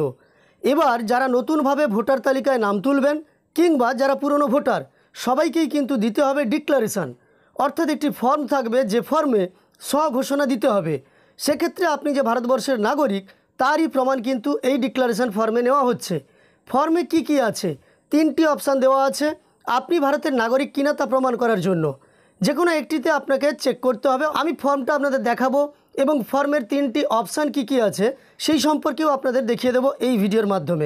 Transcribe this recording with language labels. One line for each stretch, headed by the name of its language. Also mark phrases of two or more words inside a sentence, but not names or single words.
Bangla: এবার যারা নতুনভাবে ভোটার তালিকায় নাম তুলবেন কিংবা যারা পুরানো ভোটার সবাইকেই কিন্তু দিতে হবে ডিক্লারেশন অর্থাৎ এক ফর্ম থাকবে যে ফর্মে স্বঘোষণা দিতে হবে। সেক্ষেত্রে আপনি যে ভারতবর্ষের নাগরিক তারই প্রমাণ কিন্তু এই ডিক্লারেশন ফর্মে নেওয়া হচ্ছে। ফর্মে কী আছে তিনটি অপশন देওয়া আছে আপনি ভারতের নাগরিক কিনা তা প্রমাণ করার জন্য। যে কোনো একটিতে আপনাকে চেক করতে হবে। আমি ফর্মটা আপনাদের দেখাবো এবং ফর্মের তিনটি অপশান কি আছে সেই সম্পর্কেও আপনাদের দেখিয়ে দেব এই ভিডিওর মাধ্যমে।